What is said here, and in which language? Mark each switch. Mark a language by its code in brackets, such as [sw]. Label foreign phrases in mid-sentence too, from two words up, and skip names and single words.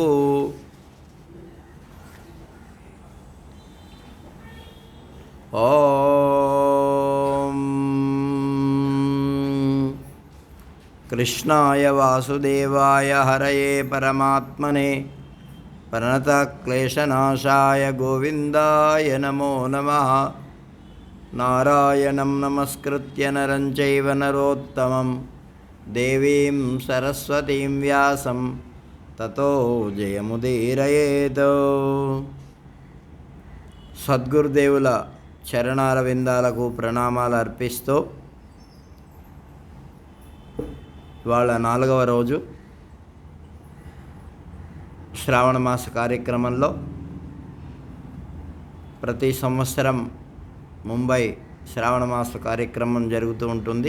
[sa] ॐ कृष्णाय वासुदेवाय हरये परमात्मने प्रणतक्लेशनाशाय गोविन्दाय नमो नमः। नारायणं नमस्कृत्य नरं चैव नरोत्तमं देवीं सरस्वतीं व्यासं ततो जयमुदीरयेत्। [te] సద్గురుదేవుల చరణారవిందాలకు ప్రణామాలు అర్పిస్తూ ఇవాళ 4వ రోజు శ్రావణ మాస కార్యక్రమంలో ప్రతి సంవత్సరం ముంబై శ్రావణ మాస కార్యక్రమం జరుగుతూ ఉంటుంది.